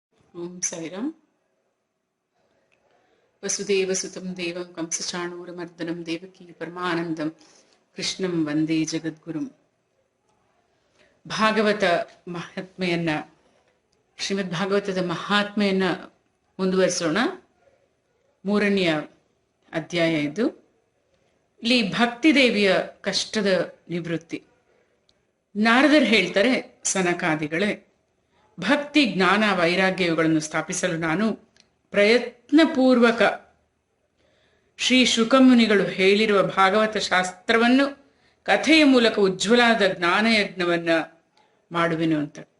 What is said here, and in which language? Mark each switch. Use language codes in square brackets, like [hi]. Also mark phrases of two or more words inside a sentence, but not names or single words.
[sa] ಓಂ ಸಾಯಿರಾಮ್. ವಸುದೇವಸುತಂ ದೇವಂ ಕಂಸಚಾಣೂರಮರ್ದನಂ ದೇವಕೀ ಪರಮಾನಂದಂ ಕೃಷ್ಣಂ ವಂದೇ ಜಗದ್ಗುರುಂ. [kn] ಭಾಗವತ ಮಹಾತ್ಮೆಯನ್ನ, ಶ್ರೀಮದ್ ಭಾಗವತದ ಮಹಾತ್ಮೆಯನ್ನ ಮುಂದುವರಿಸೋಣ. 3ನೇ ಅಧ್ಯಾಯ ಇದು. ಇಲ್ಲಿ ಭಕ್ತಿ ದೇವಿಯ ಕಷ್ಟದ ನಿವೃತ್ತಿ. ನಾರದರು ಹೇಳ್ತಾರೆ, ಸನಕಾದಿಗಳೇ, ಭಕ್ತಿ ಜ್ಞಾನ ವೈರಾಗ್ಯಗಳನ್ನು ಸ್ಥಾಪಿಸಲು ನಾನು ಪ್ರಯತ್ನಪೂರ್ವಕ ಶ್ರೀ ಶುಕಮುನಿಗಳು ಹೇಳಿರುವ ಭಾಗವತ ಶಾಸ್ತ್ರವನ್ನು ಕಥೆಯ ಮೂಲಕ ಉಜ್ವಲಾದ ಜ್ಞಾನಯಜ್ಞವನ್ನ ಮಾಡುವೆನು ಅಂತ.